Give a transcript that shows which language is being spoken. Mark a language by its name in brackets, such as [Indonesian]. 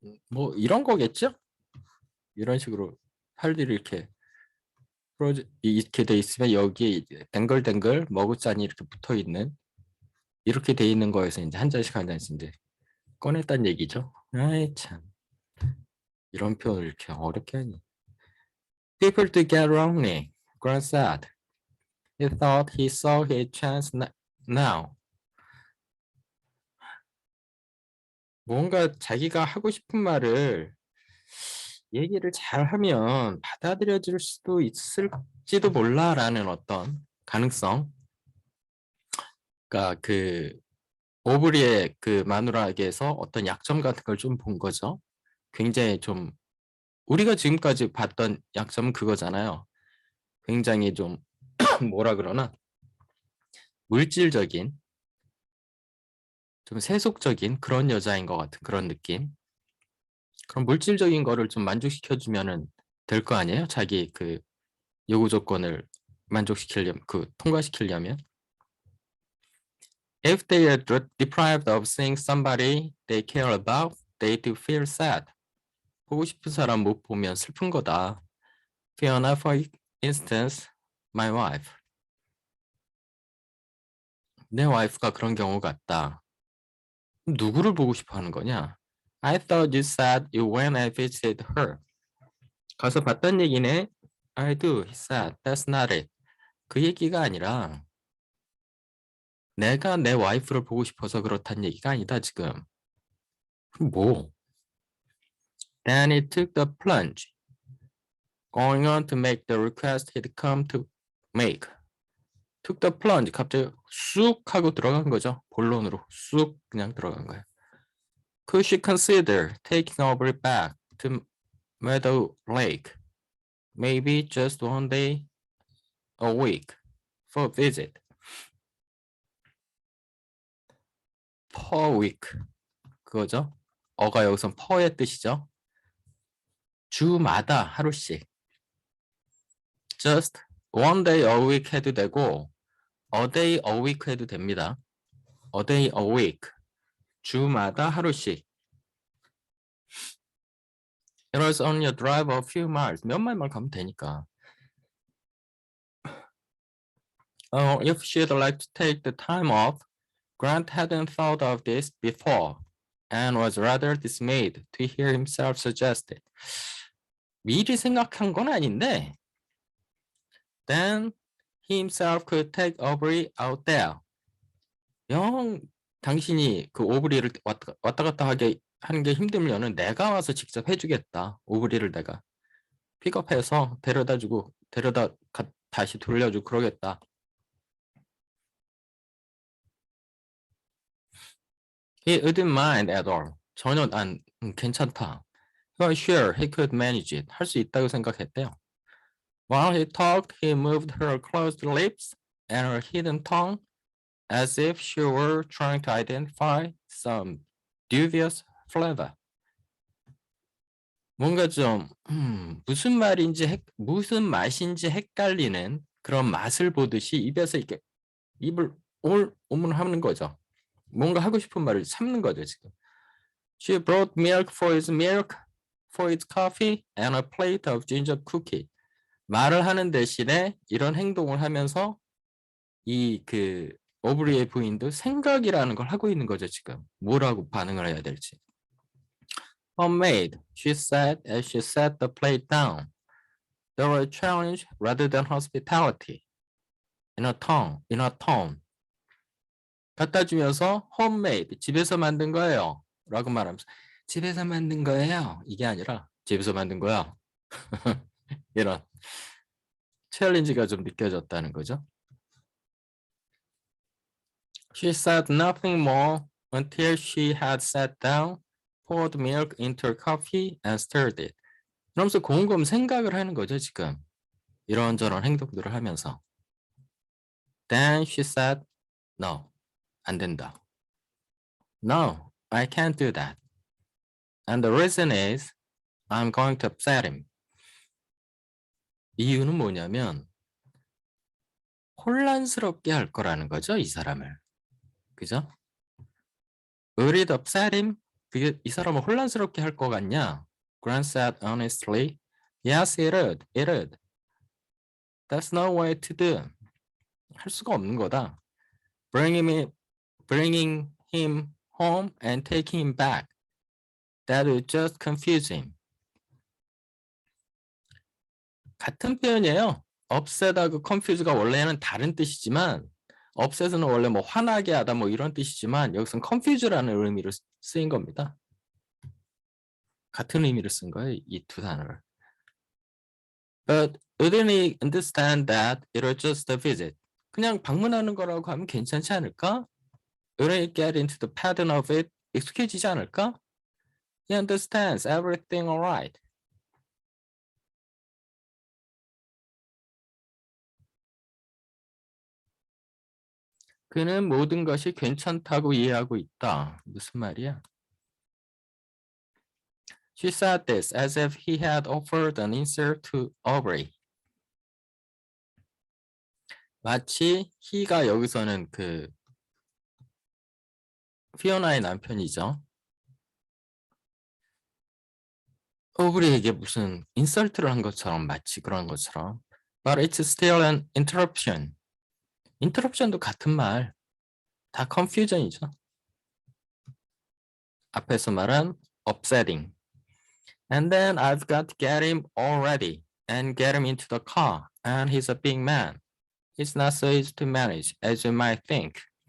[Korean] 뭐 이런 거겠죠? 이런 식으로 팔들이 이렇게 돼 있으면 여기에 이제 댕글댕글 머그잔이 이렇게 붙어 있는, 이렇게 돼 있는 거에서 이제 한 잔씩 한 잔씩 이제 꺼냈다는 얘기죠. 아이 참, 이런 표현을 이렇게 어렵게 하니. [English] People to get wrongly, Grant said. He thought he saw his chance now. [Korean] 뭔가 자기가 하고 싶은 말을 얘기를 잘하면 받아들여질 수도 있을지도 몰라라는 어떤 가능성. 그러니까 그 오브리의 그 마누라에게서 어떤 약점 같은 걸 좀 본 거죠. 굉장히 좀 우리가 지금까지 봤던 약점은 그거잖아요. 굉장히 좀 뭐라 그러나 물질적인 좀 세속적인 그런 여자인 것 같은 그런 느낌. 그럼 물질적인 거를 좀 만족시켜주면은 될 거 아니에요? 자기 그 요구 조건을 만족시키려면 그 통과시키려면. [English] If they are deprived of seeing somebody they care about, they do feel sad. [Korean] 보고 싶은 사람 못 보면 슬픈 거다. [English] Fiona, for instance, my wife. [Korean] 내 와이프가 그런 경우 같다. 누구를 보고 싶어 하는 거냐? [English] I thought you said you went and visited her. [Korean] 가서 봤단 얘기네. [English] I do, he said. That's not it. [Korean] 그 얘기가 아니라 내가 내 와이프를 보고 싶어서 그렇단 얘기가 아니다 지금. 뭐? [English] Then he took the plunge, going on to make the request he'd come to make. took the plunge, [Korean] 갑자기 쑥 하고 들어간 거죠. 본론으로 쑥 그냥 들어간 거예요. [English] Could she consider taking Aubrey back to Meadow Lake? Maybe just one day a week for a visit. Per week. [Korean] 그거죠. 어가 여기선 per의 뜻이죠. 주마다 하루씩. [English] Just one day a week [Korean] 해도 되고 [English] a day a week 해도 됩니다. A day a week. [Korean] 주마다 하루씩. [English] It was only a drive of a few miles. [Korean] 몇 마일만 가면 되니까. [English] If she'd like to take the time off, Grant hadn't thought of this before and was rather dismayed to hear himself suggest it. [Korean] 미리 생각한 건 아닌데 [English] then he himself could take Aubrey out there. [Korean] 영 당신이 그 오브리를 왔다 갔다 하게 하는 게 힘들면은 내가 와서 직접 해주겠다. 오브리를 내가 픽업해서 데려다주고 다시 돌려주고 그러겠다. [English] He wouldn't mind at all. [Korean] 전혀 난 괜찮다. [English] Well, sure, he could manage it. [Korean] 할 수 있다고 생각했대요. [English] While he talked, he moved her closed lips and her hidden tongue as if she were trying to identify some dubious flavor. [Korean] 뭔가 좀 무슨 말인지 무슨 맛인지 헷갈리는 그런 맛을 보듯이 입에서 이렇게 입을 오물하는 거죠. 뭔가 하고 싶은 말을 참는 거죠 지금. [English] She brought milk, for his coffee, and a plate of ginger cookie. [Korean] 말을 하는 대신에 이런 행동을 하면서 이 그 오브리의 부인도 생각이라는 걸 하고 있는 거죠 지금. 뭐라고 반응을 해야 될지. [English] Homemade, she said as she set the plate down. There were a challenge rather than hospitality. In a tone. [Korean] 갖다 주면서 [English] homemade, [Korean] 집에서 만든 거예요. 라고 말하면서 집에서 만든 거예요. 이게 아니라 집에서 만든 거야. 이런 챌린지가 좀 느껴졌다는 거죠. She said nothing more until she had sat down, poured milk into her coffee and stirred it. 그러면서 곰곰 생각을 하는 거죠, 지금. 이런저런 행동들을 하면서. [English] Then she said, no, [Korean] 안 된다. [English] No, I can't do that. And the reason is I'm going to upset him. [Korean] 이유는 뭐냐면 혼란스럽게 할 거라는 거죠, 이 사람을. 그죠? [English] Would it upset him? [Korean] 그게 이 사람을 혼란스럽게 할 것 같냐? [English] Grant said honestly, yes, it would. It would. That's no way to do. [Korean] 할 수가 없는 거다. [English] Bringing him home and taking him back. That would just confuse him. [Korean] 같은 표현이에요. upset하고 confuse가 원래는 다른 뜻이지만 upset은 원래 뭐 화나게 하다 뭐 이런 뜻이지만 여기서는 confuse라는 의미로 쓰인 겁니다. 같은 의미를 쓴 거예요. 이 두 단어를. [English] But wouldn't he understand that it was just a visit? [Korean] 그냥 방문하는 거라고 하면 괜찮지 않을까? [English] Wouldn't he get into the pattern of it? [Korean] 익숙해지지 않을까? [English] He understands everything alright. [Korean] 그는 모든 것이 괜찮다고 이해하고 있다. 무슨 말이야? [English] She said this as if he had offered an insult to Aubrey. [Korean] 마치 he가 여기서는 그 피오나의 남편이죠. 오브리에게 무슨 인설트를 한 것처럼 마치 그런 것처럼. [English] But it's still an interruption. [Korean] interruption도 같은 말. 다 confusion이죠. 앞에서 말한 upsetting. [English] And then I've got to get him all ready and get him into the car. And he's a big man. It's not so easy to manage as you might think.